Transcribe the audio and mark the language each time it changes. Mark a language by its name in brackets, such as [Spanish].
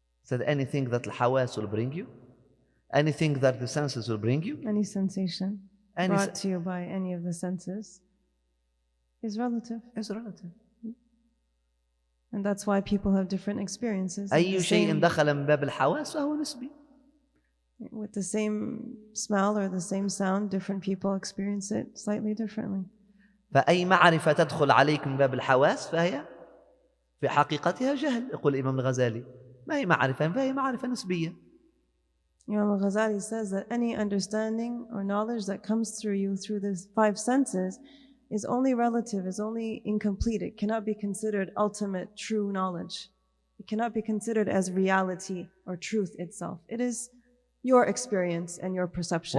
[English] Said anything that al-hawas will bring you, anything that the senses will bring you, any sensation brought to you by any of the senses is relative. Is relative. And that's why people have different experiences. [Arabic] أي شيء دخل من باب الحواس فهو نسبي. [English] With the same smell or the same sound, different people experience it slightly differently. [Arabic] فأي معرفة تدخل عليك من باب الحواس فهي في حقيقتها جهل. يقول الإمام الغزالي ما هي معرفة فهي معرفة نسبية. [English] Imam al-Ghazali says that any understanding or knowledge that comes through you through these five senses is only relative, is only incomplete. It cannot be considered ultimate true knowledge. It cannot be considered as reality or truth itself. It is your experience and your perception.